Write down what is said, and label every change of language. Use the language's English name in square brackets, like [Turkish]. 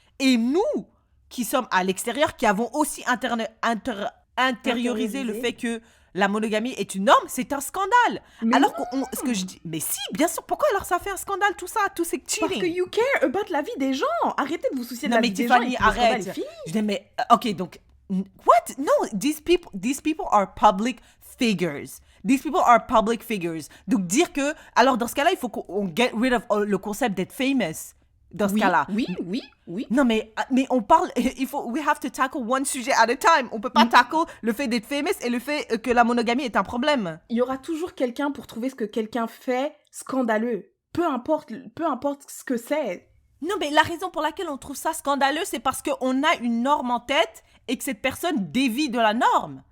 [French] Et nous, qui sommes à l'extérieur, qui avons aussi intériorisé le fait que la monogamie est une norme, c'est un scandale. Mais alors ce que je dis, mais si, bien sûr, pourquoi alors ça fait un scandale tout ça, tous ces cheating? Parce que [English] you care about [French] la vie des gens. Arrêtez de vous soucier de la vie des gens. Non mais Tiffany, arrête. Je dis mais ok, donc what? [English] No, these people are public figures. These people are public figures. [French] Donc dire que alors dans ce cas-là, il faut qu'on [English] get rid of [French] le concept d'être famous. Dans ce cas-là. Oui. Non, mais on parle, [English] we have to tackle one sujet at a time. [French] On peut pas tackle le fait d'être famous et le fait que la monogamie est un problème. Il y aura toujours quelqu'un pour trouver ce que quelqu'un fait scandaleux. Peu importe ce que c'est. Non, mais la raison pour laquelle on trouve ça scandaleux, c'est parce qu'on a une norme en tête et que cette personne dévie de la norme.